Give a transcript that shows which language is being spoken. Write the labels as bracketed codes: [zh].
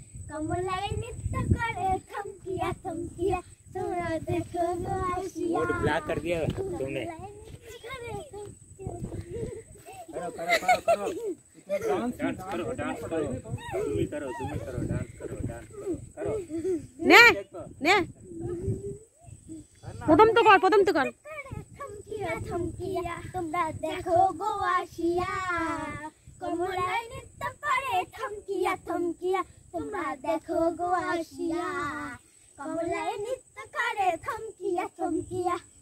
[bn] কমলায় নৃত্য করে থমকিয়া থমকিয়া, তোমরা দেখো গো আসিয়া। [hi] मोड ब्लॉक कर दिया तुमने। करो करो करो करो डांस करो डांस करो, तुम ही करो डांस करो डांस करो। [bn] নে নে প্রথম তো কর, প্রথম তো কর। থমকিয়া থমকিয়া, তোমরা দেখো গো আসিয়া, কমলায় নৃত্য করে থমকিয়া থমকিয়া, তোমরা দেখো গো আসিয়া, কমলায় নৃত্য করে থমকিয়া থমকিয়া।